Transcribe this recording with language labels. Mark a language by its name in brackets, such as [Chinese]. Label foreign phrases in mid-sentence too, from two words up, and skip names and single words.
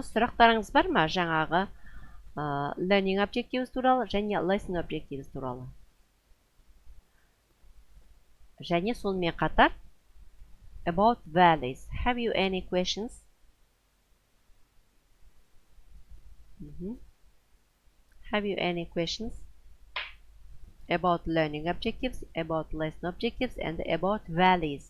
[Kazakh] Сұрақтарыңыз бар ма? Жаңағы [English] learning objectives [Kazakh] туралы және [English] lesson objectives [Kazakh] туралы. Және сонымен қатар [English] about values. Have you any questions? Have you any questions? About learning objectives, about lesson objectives, and about values.